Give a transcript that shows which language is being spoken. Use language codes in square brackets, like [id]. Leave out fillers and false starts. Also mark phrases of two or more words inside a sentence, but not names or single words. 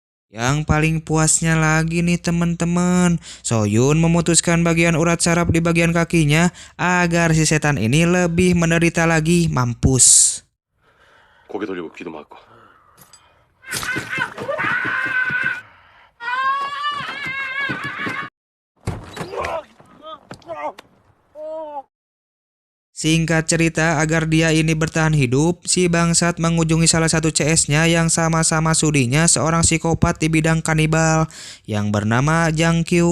[id] Yang paling puasnya lagi nih teman-teman, Soyun memutuskan bagian urat saraf di bagian kakinya agar si setan ini lebih menderita lagi, mampus. [ko] 고개 돌리고 귀도 막고. [id] Singkat cerita, agar dia ini bertahan hidup, si bangsat mengunjungi salah satu CS-nya yang sama-sama sudinya seorang psikopat di bidang kanibal yang bernama Jang Kyu.